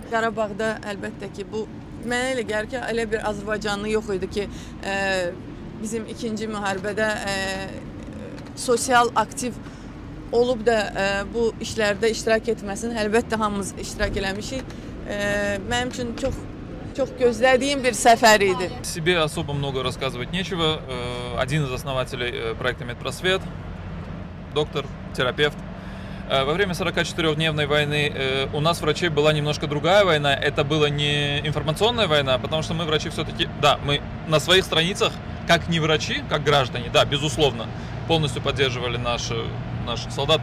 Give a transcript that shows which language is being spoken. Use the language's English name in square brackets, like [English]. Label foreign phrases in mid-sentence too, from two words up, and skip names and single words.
[Azerbaijani] Qarabağda əlbəttə ki, bu mənə elə gəlir ki, elə bir Azərbaycanlı yox idi ki, bizim ikinci müharibədə sosial aktiv olub da bu işlərdə iştirak etməsin. Əlbəttə hamımız iştirak eləmişik. Mənim üçün çox gözlədiyim bir səfər idi. [Russian] Себе особо много рассказывать нечего. Один из основателей проекта «Медпросвет», доктор, терапевт. Во время 44-дневной войны у нас, врачей, была немножко другая война. Это была не информационная война, потому что мы, врачи, все-таки, да, мы на своих страницах, как не врачи, как граждане, да, безусловно, полностью поддерживали наших солдат.